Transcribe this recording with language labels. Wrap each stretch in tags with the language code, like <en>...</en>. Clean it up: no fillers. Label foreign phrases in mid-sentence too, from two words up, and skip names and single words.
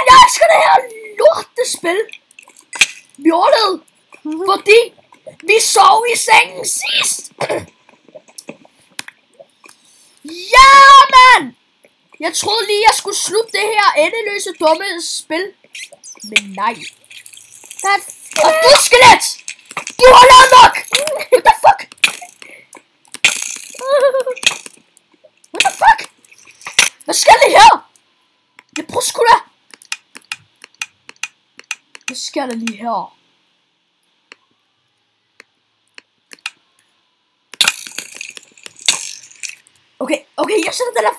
<da>Jeg elsker det her lortespil. Vi overlevede, fordi vi sov i sengen sidst. Ja, mand! Jeg troede lige, jeg skulle slutte det her endeløse dumme spil. Men nej. Og du skelet! Du har lavet nok!</da> <en>What the fuck? What the fuck?</en> <da>Hvad skal det her? Jeg prøver sgu da. Hvad sker der lige her? Okay, jeg sætter den derfra.</da>